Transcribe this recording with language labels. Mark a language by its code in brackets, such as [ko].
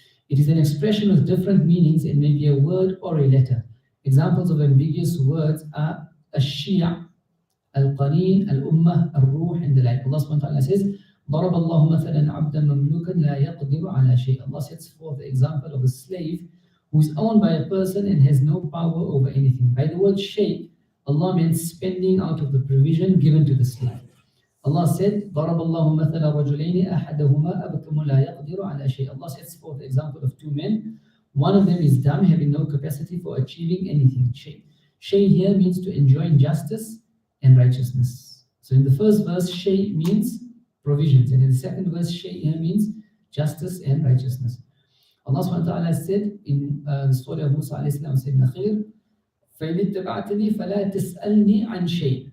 [en] It is an expression with different meanings and may be a word or a letter. Examples of ambiguous words are al-Shia', al-Qarin, al-Ummah, al-Ruh, and the like. Allah subhanahu wa ta'ala says, [ar] ضرب الله مثلا عبدا مملوكا لا يقدر على شيء. [en] Allah sets forth the example of a slave who is owned by a person and has no power over anything. By the word shay, Allah meant spending out of the provision given to the slave. Allah said, [ar] ضرب الله مثل رجلين أحدهما أبكم لا يقدر على شيء. [en] Allah sets forth the example of two men. One of them is dumb, having no capacity for achieving anything. Shay. Shay here means to enjoin justice and righteousness. So in the first verse, shay means provisions, and in the second verse, shay here means justice and righteousness. Allah subhanahu wa ta'ala said in the story of Musa alayhi salam, said, [ar] فَإِنِ اتَّبَعْتَنِي فَلَا تَسْأَلْنِي عَنْ شَيْءٍ.